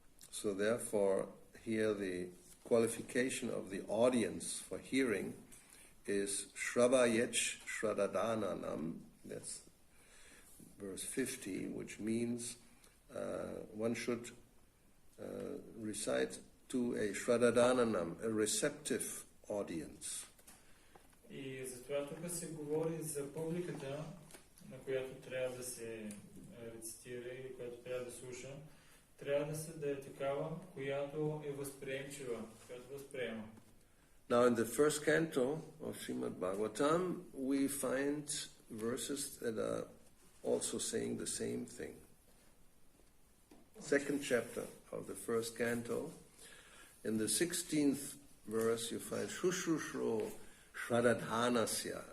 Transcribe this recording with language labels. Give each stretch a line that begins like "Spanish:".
English: So therefore, here the qualification of the audience for hearing is
Sanskrit: Shravayech Shradhadananam,
English: that's verse 50, which means one should recite to a Shradhadananam, a receptive audience.
Bulgarian: И затова тук се говори за публиката, на която трябва да се рецитира или която трябва да слуша, трябва да е такава, която е възприемчива, която възприема.
English: Now in the first canto of Srimad Bhagavatam, we find verses that are also saying the same thing. Second chapter of the first canto, in the 16th verse you find
Sanskrit: Shushushro Shradhanasya.